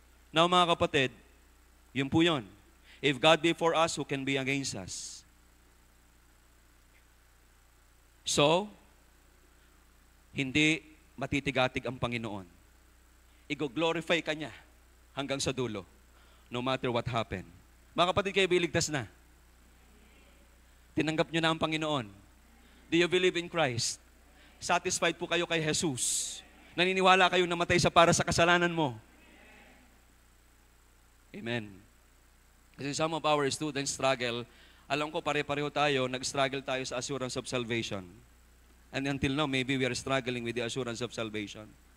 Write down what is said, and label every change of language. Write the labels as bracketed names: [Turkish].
[Filipino] Now mga kapatid, yun po yun. [English] If God be for us, who can be against us? [Filipino] So, hindi matitigatig ang Panginoon. I-glorify ka niya hanggang sa dulo, [English] no matter what happened. [Filipino] Mga kapatid, kayo biligtas na. Tinanggap nyo na ang Panginoon. [English] Do you believe in Christ? [Filipino] Satisfied po kayo kay Jesus? Naniniwala kayo namatay sa para sa kasalanan mo? Amen. Kasi [English] some of our students struggle. [Filipino] Alam ko pare-pareho tayo, nag-struggle tayo sa [English] assurance of salvation. And until now, maybe we are struggling with the assurance of salvation.